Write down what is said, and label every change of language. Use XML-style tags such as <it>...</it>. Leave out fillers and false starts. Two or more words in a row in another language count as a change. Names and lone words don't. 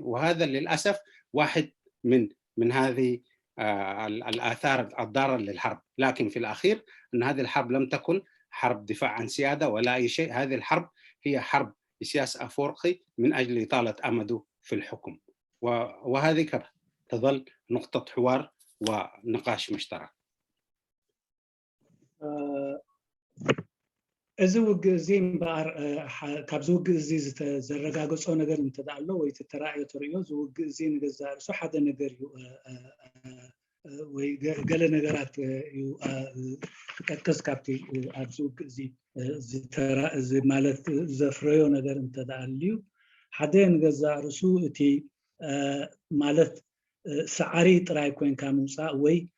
<ar>وهذا للاسف واحد من هذه الآثار الضارة للحرب. لكن في الأخير أن هذه الحرب لم تكن حرب دفاع عن سيادة ولا أي شيء، هذه الحرب هي حرب سياسة أفورقي من أجل إطالة أمده في الحكم، وهذه كبه. تظل نقطة حوار ونقاش مشترك.</ar> <ti>እዚ ውግእ እዚ እምበር ካብዚ ውግእ እዚ ዝተዘረጋገፆ ነገር እንተዳሎ ወይ ተተራእዮ ተርእዮ እዚ ውግእ እዚ ንገዛእ ርእሱ ሓደ ነገር እዩ ወይ ገለ ነገራት እዩ ክጠቅስ ካብቲ ኣብዚ ውግእ እዚ ማለት ዘፍረዮ ነገር እንተዳልዩ ሓደ ንገዛእ ርእሱ እቲ ማለት ሰዓሪ ጥራይ ኮይንካ ምውፃእ ወይ</ti>